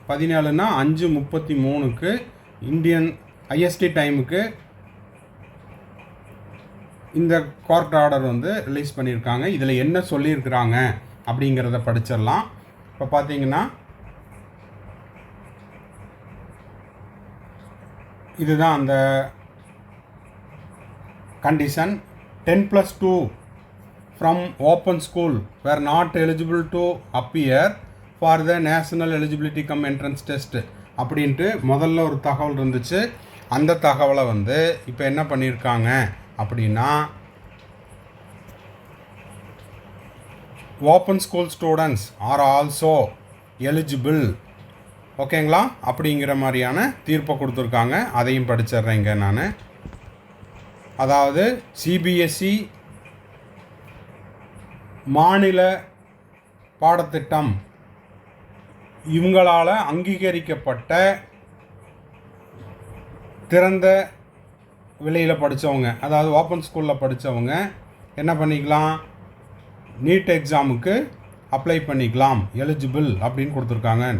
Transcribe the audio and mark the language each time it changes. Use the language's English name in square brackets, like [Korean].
[Tamil] 17னா 5:33க்கு Indian ISD டைமுக்கு இந்த court order வந்து ரிலீஸ் பண்ணியிருக்காங்க. இதில் என்ன சொல்லியிருக்கிறாங்க அப்படிங்கிறத படிச்சிடலாம். இப்போ பார்த்தீங்கன்னா இதுதான் அந்த condition. [English] 10+2 from open school were not eligible to appear for the national eligibility cum entrance test [Tamil] அப்படின்ட்டு முதல்ல ஒரு தகவல் இருந்துச்சு. அந்த தகவலை வந்து இப்போ என்ன பண்ணியிருக்காங்க அப்படின்னா, [English] open school students are also eligible, [Tamil] ஓகேங்களா, அப்படிங்கிற மாதிரியான தீர்ப்பை கொடுத்துருக்காங்க. அதையும் படிச்சிட்றேங்க நான். அதாவது சிபிஎஸ்இ மாநில பாடத்திட்டம் இவங்களால் அங்கீகரிக்கப்பட்ட திறந்த வெளியில் படித்தவங்க, அதாவது ஓப்பன் ஸ்கூலில் படித்தவங்க என்ன பண்ணிக்கலாம், நீட் எக்ஸாமுக்கு அப்ளை பண்ணிக்கலாம், எலிஜிபிள் அப்படின்னு கொடுத்துருக்காங்க.